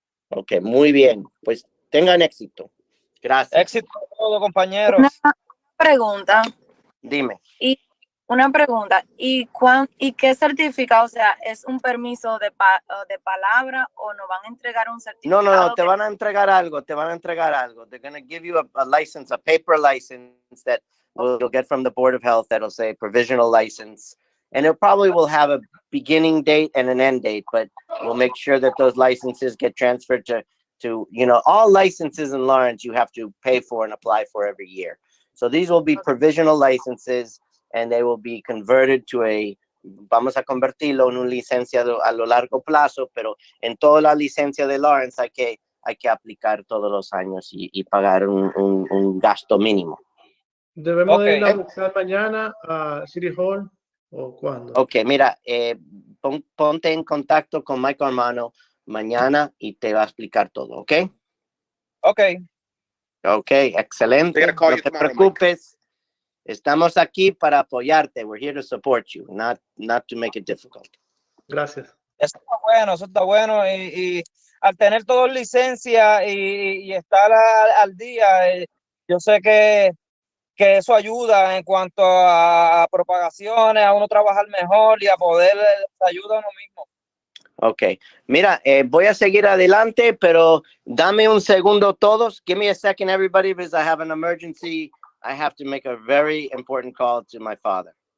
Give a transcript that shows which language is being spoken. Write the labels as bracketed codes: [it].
[es] Ok, muy bien. Pues tengan éxito. Gracias. Éxito a todos, compañeros. Una pregunta. Dime. Y una pregunta. ¿Y qué certifica? O sea, ¿es un permiso de palabra o nos van a entregar un certificado? No, te van a entregar algo, [en] They're going to give you a license, a paper license that you'll get from the Board of Health that'll say provisional license. And it probably will have a beginning date and an end date, but we'll make sure that those licenses get transferred to all licenses in Lawrence you have to pay for and apply for every year. So these will be provisional licenses and they will be converted to [es] vamos a convertirlo en una licencia a lo largo plazo, pero en toda la licencia de Lawrence hay que aplicar todos los años y pagar un gasto mínimo. ¿Debemos de ir a buscar mañana a City Hall o cuándo? Ok, mira, ponte en contacto con Mike Armano mañana y te va a explicar todo, ¿ok? Ok. Ok, excelente. No te preocupes. Estamos aquí para apoyarte. [en] We're here to support you, not to make it difficult. [es] Gracias. Eso está bueno. Y al tener todos licencia y estar al día, yo sé que eso ayuda en cuanto a propagaciones, a uno trabajar mejor y a poder ayudar a uno mismo. Ok, mira, voy a seguir adelante, pero dame un segundo todos. [en] Give me a second, everybody, because I have an emergency. I have to make a very important call to my father.